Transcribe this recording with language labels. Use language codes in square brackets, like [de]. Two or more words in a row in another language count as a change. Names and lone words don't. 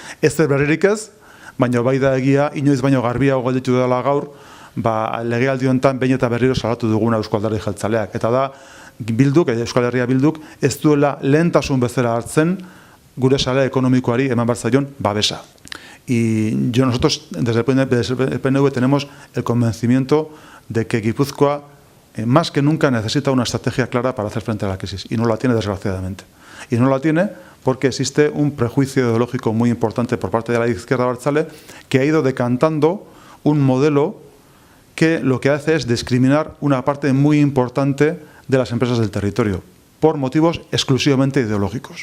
[eu] Ez berririk ez, baina bai da egia, inoiz baino garbiago gelditu dela gaur, legealdi honetan behin eta berriro salatu duguna Eusko Alderdi Jeltzaleak. Eta da, Bilduk, Euskal Herria Bilduk, ez duela lehentasun bezala hartzen gure sare ekonomikoari eman behar zaion babesa. [es] Y nosotros, desde el PNV, tenemos el convencimiento de que Guipúzcoa, más que nunca, necesita una estrategia clara para hacer frente a la crisis. Y no la tiene, desgraciadamente. Y no la tiene porque existe un prejuicio ideológico muy importante por parte de la izquierda abertzale que ha ido decantando un modelo que lo que hace es discriminar una parte muy importante de las empresas del territorio, por motivos exclusivamente ideológicos.